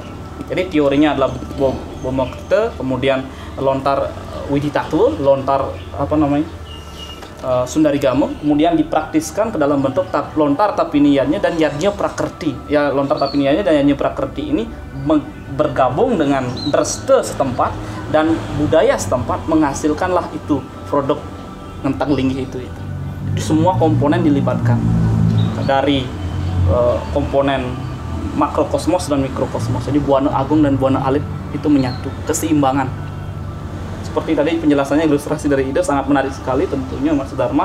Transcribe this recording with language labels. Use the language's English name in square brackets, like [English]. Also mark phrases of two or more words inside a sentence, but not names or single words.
[Indonesian] Jadi teorinya adalah Boma Kerte, kemudian lontar Widitaku, lontar Sundarigama, kemudian dipraktiskan ke dalam bentuk lontar tapiniannya dan yadnya prakerti. Ya, lontar tapiniannya dan yadnya prakerti ini bergabung dengan dreste setempat dan budaya setempat, menghasilkanlah itu produk ngentek linggih itu. Jadi semua komponen dilibatkan dari komponen makrokosmos dan mikrokosmos. Jadi buana agung dan buana alit itu menyatu, keseimbangan. Seperti tadi penjelasannya, ilustrasi dari ide sangat menarik sekali tentunya Mas Dharma.